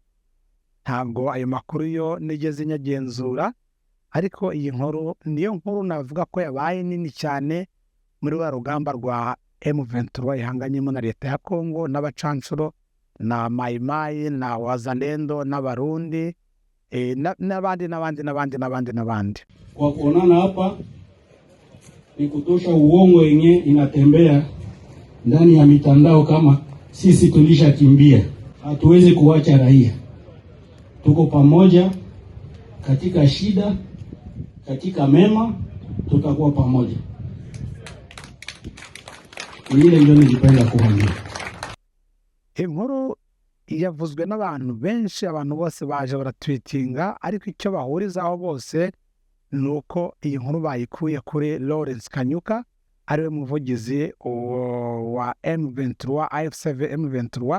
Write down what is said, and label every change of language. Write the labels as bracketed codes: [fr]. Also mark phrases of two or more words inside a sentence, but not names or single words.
[rw] Ntabwo ayo makuru yo nigeze nyagenzura, ariko iyi nkuru niyo nkuru navuga ko yabaye nini cyane muri wa rugamba rwa M23 ihanganyemo na leta ya Kongo n'abacanshuro na Maimai na Wazalendo n'Abarundi n'abandi. [sw] Kwa kuonana hapa ni kutosha uongo yenye inatembea ndani ya mitandao kama sisi tulishakimbia. Hatuwezi kuacha raia. Tuko pamoja katika shida, katika mema, tutakuwa pamoja. Ile ndio nilipenda kuambia. [rw] Inkuru yavuzwe n'abantu benshi, abantu bose baje baratweetinga, ariko icyo bahurizaho bose ni uko iyi nkuru bayikuye kuri Lawrence Kanyuka, ariwe muvugizi wa M23, AFC M23.